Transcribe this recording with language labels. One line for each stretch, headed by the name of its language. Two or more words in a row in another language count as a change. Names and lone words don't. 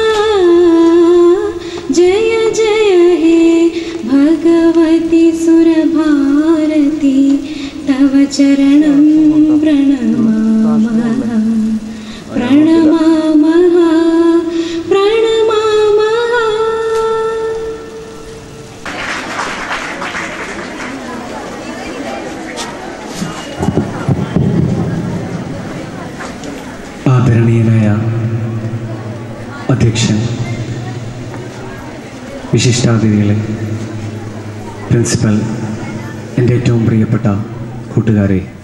Sanskrit: जय जय हे भगवति सुरभारती तव चरणं प्रणमामः प्रणमामः प्रणमामः।
Malayalam: ആദരണീയനായ അധ്യക്ഷൻ, വിശിഷ്ടാതിഥികളെ, പ്രിൻസിപ്പൽ, എൻ്റെ ഏറ്റവും പ്രിയപ്പെട്ട കൂട്ടുകാരെ,